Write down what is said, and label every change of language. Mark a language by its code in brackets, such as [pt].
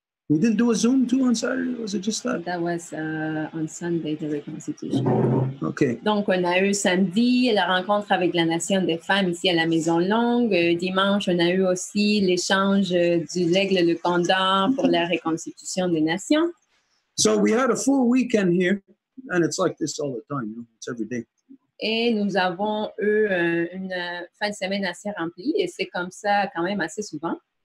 [en] We didn't do a Zoom too on Saturday? Was it just that? That was on Sunday, the reconstitution. Okay. [fr] Donc, on a eu samedi la rencontre avec la Nation des femmes ici à la Maison Longue. Dimanche, on a eu aussi l'échange du l'aigle le condor pour la reconstitution des nations. [en] So we had a full weekend here, and it's like this all the time, you know, it's every day. [fr] Et nous avons eu une fin de semaine assez remplie, et c'est comme ça quand même assez souvent.